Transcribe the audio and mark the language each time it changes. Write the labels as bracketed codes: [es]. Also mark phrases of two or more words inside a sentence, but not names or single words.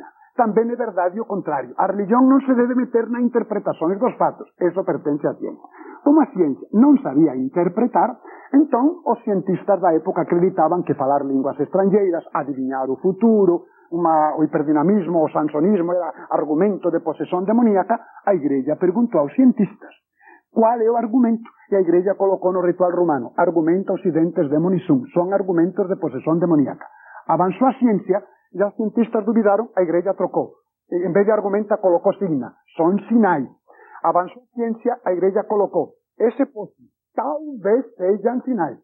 [gl] Tamén é verdade o contrario. A religión non se debe meter na interpretación dos fatos. Eso pertence á ciencia. Como a ciencia non sabía interpretar, entón os cientistas da época acreditaban que falar linguas estranxeiras, adiviñar o futuro, o hiperdinamismo, o sansonismo, era argumento de posesión demoníaca. A Igreja perguntou aos cientistas qual é o argumento, e a Igreja colocou no ritual romano: [la] argumenta occidentes demonisum, [gl] son argumentos de posesión demoníaca. Avanzou a ciencia, e os cientistas duvidaron, a Igreja trocou. En vez de argumenta, colocou signa, son sinais. Avanzou a ciencia, a Igreja colocou ese posi, [pt] talvez sejam sinais.